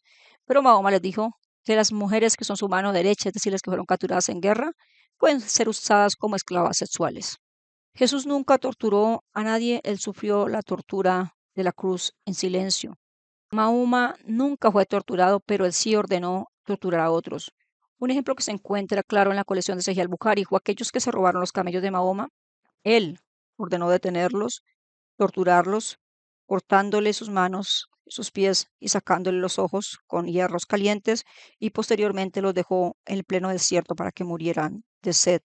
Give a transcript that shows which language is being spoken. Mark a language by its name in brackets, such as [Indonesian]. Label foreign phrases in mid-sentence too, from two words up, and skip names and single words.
[Spanish] Pero Mahoma les dijo que las mujeres que son su mano derecha, es decir, las que fueron capturadas en guerra, pueden ser usadas como esclavas sexuales. Jesús nunca torturó a nadie, él sufrió la tortura de la cruz en silencio. Mahoma nunca fue torturado, pero él sí ordenó torturar a otros. Un ejemplo que se encuentra claro en la colección de Sahih al-Bukhari fue aquellos que se robaron los camellos de Mahoma. Él ordenó detenerlos, torturarlos, cortándole sus manos, sus pies y sacándole los ojos con hierros calientes, y posteriormente los dejó en el pleno desierto para que murieran de sed.